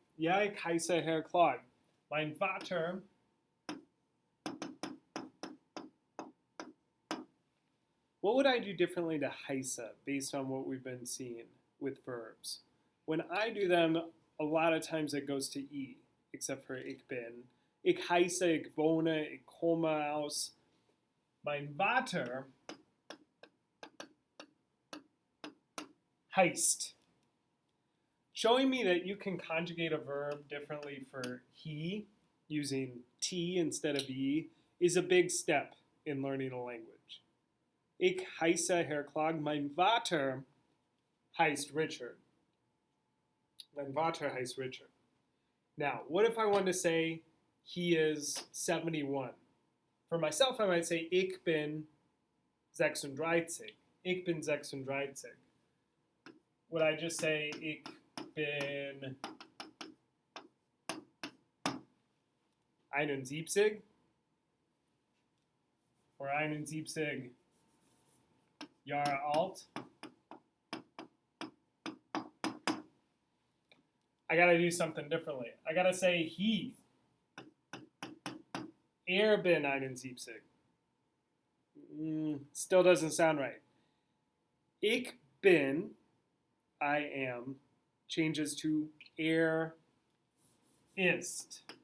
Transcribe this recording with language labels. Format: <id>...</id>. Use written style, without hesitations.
<de>Ja, ich heiße Herr Clark. Mein Vater</de> <en>what would I do differently to heiße based on what we've been seeing with verbs? When I do them, a lot of times it goes to E, except for</en> <de>ich bin. Ich heiße, ich wohne, ich komme aus. Mein Vater heißt.</de> <en>Showing me that you can conjugate a verb differently for he, using T instead of E, is a big step in learning a language.</en> <de>Ich heiße Herr Klog, mein Vater heißt Richard. Mein Vater heißt Richard.</de> <en>Now, what if I wanted to say he is 71? For myself, I might say</en> <de>ich bin 36. Ich bin 36.</de> <en>Would I just say</en> <de>ich bin 71?</de> <en>Or</en> <de>71 Jahre alt?</de> <en>I gotta do something differently. I gotta say he.</en> <de>Bin 71.</de> <en>Still doesn't sound right.</en> <de>Ich bin,</de> <en>I am, changes to ist.</en>